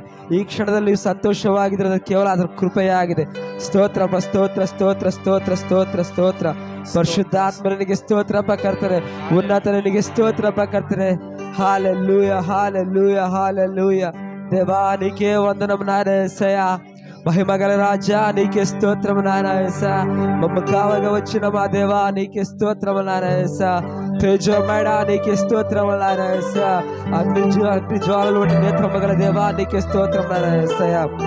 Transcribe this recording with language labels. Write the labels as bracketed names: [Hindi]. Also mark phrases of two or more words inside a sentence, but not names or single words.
[Kannada] ಈ ಕ್ಷಣದಲ್ಲಿ ಸಂತೋಷವಾಗಿದ್ದರೆ ಕೇವಲ ಆತನ ಕೃಪೆಯಾಗಿದೆ. ಸ್ತೋತ್ರ ಸ್ತೋತ್ರ ಸ್ತೋತ್ರ ಸ್ತೋತ್ರ ಸ್ತೋತ್ರ ಸ್ತೋತ್ರ. ಪರಿಶುದ್ಧಾತ್ಮನಿಗೆ ಸ್ತೋತ್ರ ಕರ್ತನೆ. ಉನ್ನತನಿಗೆ ಸ್ತೋತ್ರ ಕರ್ತನೆ. ಹಲ್ಲೆಲೂಯಾ, ಹಲ್ಲೆಲೂಯಾ, ಹಲ್ಲೆಲೂಯಾ. ದೇವಾನಿಗೆ ವಂದನಂ నాయన. [Telugu] మహిమగల రాజా నీకే స్తోత్రము నాయన యేసయ్యా. మమ్మ కావగా వచ్చిన మా దేవా నీకే స్తోత్రము నాయన యేసయ్యా. తేజోమయుడా నీకే స్తోత్రము నాయన యేసయ్యా. అగ్ని జ్వాలలు వంటి నేత్రము గల దేవా నీకే స్తోత్రము నాయన యేసయ్యా.